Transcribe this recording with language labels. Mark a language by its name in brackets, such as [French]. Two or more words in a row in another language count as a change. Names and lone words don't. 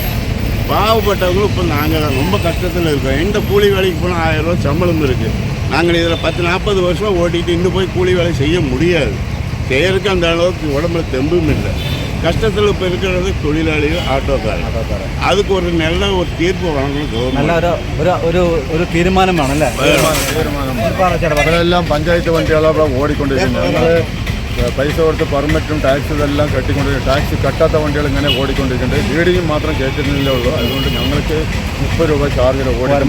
[Tamil] பாவப்பட்டவங்களும் இப்போ நாங்கள் தான் ரொம்ப கஷ்டத்தில் இருக்கோம். எந்த கூலி வேலைக்கு போனால் 1000 ரூபா சம்பளம் இருக்குது. நாங்கள் இதில் 10-40 வருஷமாக ஓட்டிகிட்டு இன்னும் போய் கூலி வேலை செய்ய முடியாது. செய்யறதுக்கு அந்த அளவுக்கு உடம்புல தெம்பும் இல்லை. கஷ்டத்தில் இப்போ இருக்கிறது தொழிலாளிகள், ஆட்டோக்காரன். அதுக்கு ஒரு நல்ல ஒரு தீர்ப்பு வழங்கணும். [Malayalam] நல்ல ഒരു തീരുമാനമാണല്ലേ? അതിലെല്ലാം പഞ്ചായത്ത് വണ്ടികളെ ഓടിക്കൊണ്ടിരിക്കുന്നത്. പൈസ കൊടുത്ത് പെർമിറ്റും ടാക്സ് ഇതെല്ലാം കെട്ടിക്കൊണ്ടിരിക്കും. ടാക്സ് കട്ടാത്ത വണ്ടികൾ ഇങ്ങനെ ഓടിക്കൊണ്ടിരിക്കുന്നുണ്ട്. ലീഡിങ് മാത്രം കയറ്റുന്നില്ലേ ഉള്ളൂ. അതുകൊണ്ട് ഞങ്ങൾക്ക് 30 രൂപ ചാർജിൽ ഓടിക്കണം.